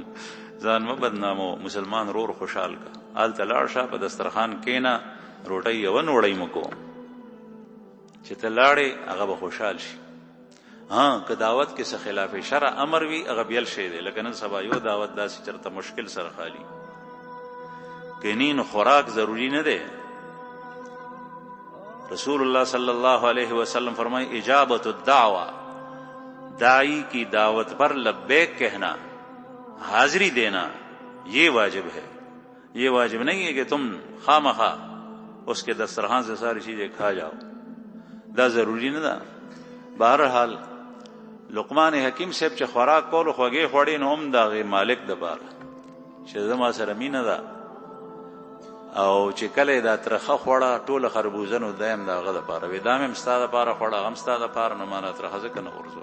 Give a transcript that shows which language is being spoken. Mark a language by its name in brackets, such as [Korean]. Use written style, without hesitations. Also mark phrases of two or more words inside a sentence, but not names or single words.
[Pashto] ځان مه بدنامو، مسلمان رور خوشحال که. هلته لاړ شه، په دسترخوان کښېنه، روټۍ یوه نوړۍ مه کوم چې ته لاړې هغه به خوشحال شي. که دعوت کې څه خلاف شرع امر وي هغه بیل شی دی. لکه نن سبا یو دعوت داسې چېرته مشکل سره خالي کنی نو خوراک ضروری نه دی. [Urdu] رسول اللہ [Arabic] صلی اللہ علیہ وسلم [Urdu] فرمائے [Arabic] اجابت الدعوہ، [Urdu] داعی کی دعوت پر لبیک کہنا، حاضری دینا یہ واجب ہے. یہ واجب نہیں ہے کہ تم خامخواہ اس کے دسترخوان سے ساری چیزیں کھا جاؤ، [Pashto] دا ضروری نه ده. بہرحال لقمان حکیم صاحب چې خوراک کولو خوږې خوړې نو هم د هغې مالک دپاره چې زما سره مینه ده، او چې کله یې دا ترخه خوړه ټوله خربوزه نو دا هم د هغه دپاره وي، دا مې هم ستا دپاره خوړه، هغه هم ستا دپاره، نو ما نه ترخه ځکه نه غورځو.